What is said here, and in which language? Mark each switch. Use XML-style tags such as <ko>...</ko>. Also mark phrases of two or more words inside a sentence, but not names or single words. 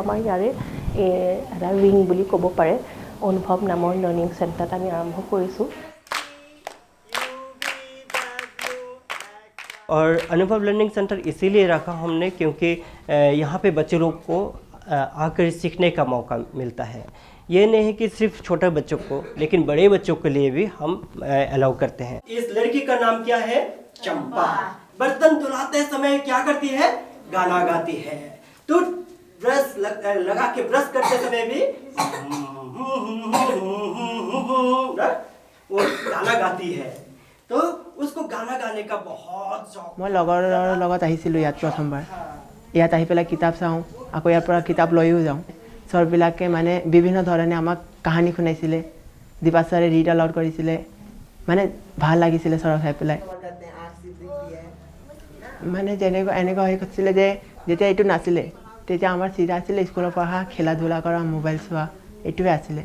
<as>আমাৰ ইয়াৰে এটা উইং বুলি ক'ব পাৰে, অনুভৱ নামৰ</as> <en>learning centreত</en> <as>আমি আৰম্ভ কৰিছোঁ।</as> <hi>और अनुभव</hi> <en>learning center</en> <hi>इसीलिए रखा हमने क्योंकि यहाँ पे बच्चे लोग को आकर सीखने का मौका मिलता है। ये नहीं है कि सिर्फ छोटे बच्चों को, लेकिन बड़े बच्चों के लिए भी हम अलाउ करते हैं। इस लड़की का नाम क्या है? चंपा। बर्तन धुलाते समय क्या करती है? गाना गाती है। तो ब्रश लगा के ब्रश करते समय भी वो गाना गाती है। तो उसको गाना गाने का बहुत शौक।</hi> <as>मैं লগৰ লগত আহিছিলোঁ ইয়াত প্ৰথমবাৰ। ইয়াত আহি পেলাই কিতাপ চাওঁ, আকৌ ইয়াৰ পৰা কিতাপ লৈও যাওঁ। ছাৰবিলাকে মানে বিভিন্ন ধৰণে আমাক কাহিনী শুনাইছিলে, দীপা ছাৰে</as> <en>read aloud</en> <as>কৰিছিলে, মানে ভাল লাগিছিলে ছাৰক চাই পেলাই। মানে এনেকুৱা হৈ গৈছিলে যে যেতিয়া এইটো নাছিলে তেতিয়া আমাৰ চিধা আছিলে স্কুলৰ পঢ়া, খেলা ধূলা কৰা, মোবাইল চোৱা, এইটোৱে আছিলে।</as>